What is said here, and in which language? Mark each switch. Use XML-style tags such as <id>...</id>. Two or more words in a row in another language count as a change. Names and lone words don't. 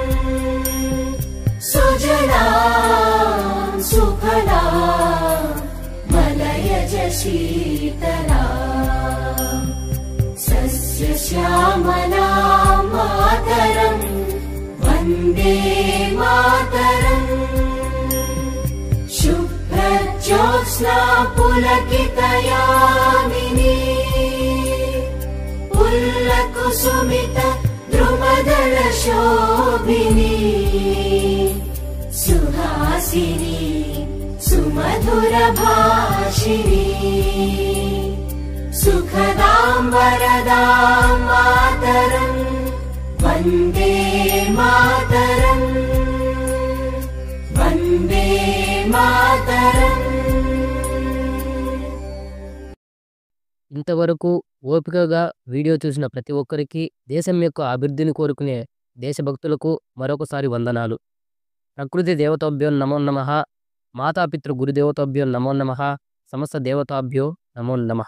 <sa>సుజలాం సుఫలాం మలయజ శీతలాం సస్యశ్యామలాం మాతరం వందే మాతరం शुभ्रज्योत्स्ना पुलकितयामिनी पुल्लकुसुमित द्रुमदलशोभिनी सुहासिनी सुमधुरभाषिणी सुखदां वरदां मातरं वन्दे मातरम् वन्दे मातरम्.</sa> <te>ఇంతవరకు ఓపికగా వీడియో చూసిన ప్రతి ఒక్కరికి, దేశం యొక్క అభివృద్ధిని కోరుకునే దేశభక్తులకు మరొకసారి వందనాలు.</te> <sa>ప్రకృతి దేవతాభ్యో నమో నమః, మాతాపితృ గురుదేవతాభ్యో నమో నమః, సమస్త దేవతాభ్యో నమో నమః.</sa>